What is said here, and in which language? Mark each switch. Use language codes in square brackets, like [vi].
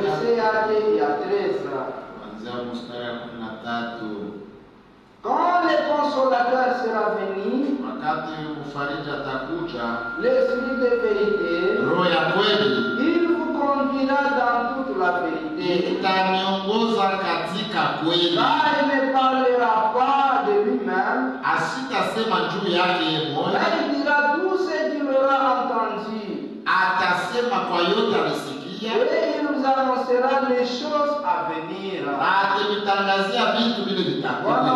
[sw] Verset yake ya 13. Kuanzia mstari wa 13. [fr] Quand le consolateur sera venu, [sw] wakati mfariji atakuja, [fr] l'esprit de vérité, [sw] roho ya kweli, [fr] il vous conduira dans toute la vérité. [sw] Itaniongoza katika kweli. [fr] Car il ne parlera pas de lui-même, [sw] asitasema juu yake mwenyewe, [fr] mais il dira tout ce qu'il aura entendu. [sw] Atasema kwa yote alisikia, [fr] Et il nous annoncera les choses à venir. [sw] Atatangazia vitu vile vitakuja.